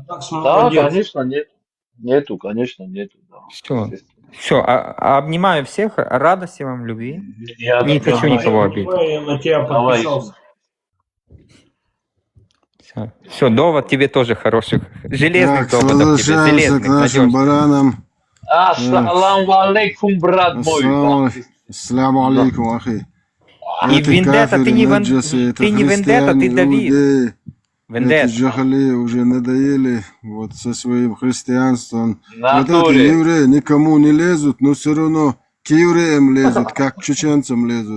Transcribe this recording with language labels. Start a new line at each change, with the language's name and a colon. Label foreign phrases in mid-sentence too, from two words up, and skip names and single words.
Russian: Да, конечно, нет. Нету, конечно, нету. Да. Все, обнимаю всех, радости вам, любви. Я Не хочу никого обидеть. Я на тебя Давай. подписался. Все, довод тебе тоже хороших. Железных Так, доводов тебе, возвращаемся к железных, нашим надежных. баранам.
Arabic: السلام عليكم,
Russian: брат мой.
Arabic: السلام عليكم، أخي.
Russian: И вендетта, ты не вендетта, ты Давид. Эти Вендетта. джахали уже надоели вот со своим христианством. Вот эти Натуре. евреи никому не лезут, но все равно к евреям лезут, как к чеченцам лезут.